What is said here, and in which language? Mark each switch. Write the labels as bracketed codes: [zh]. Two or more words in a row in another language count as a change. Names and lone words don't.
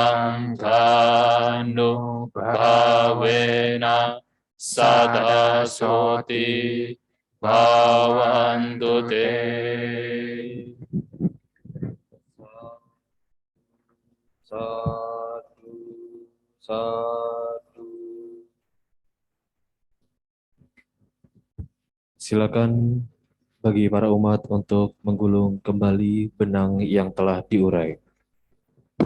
[pi] sanghanu bhavena sada soti bhavantu te. Sadu, sadu. [id] Silakan bagi para umat untuk menggulung kembali benang yang telah diurai.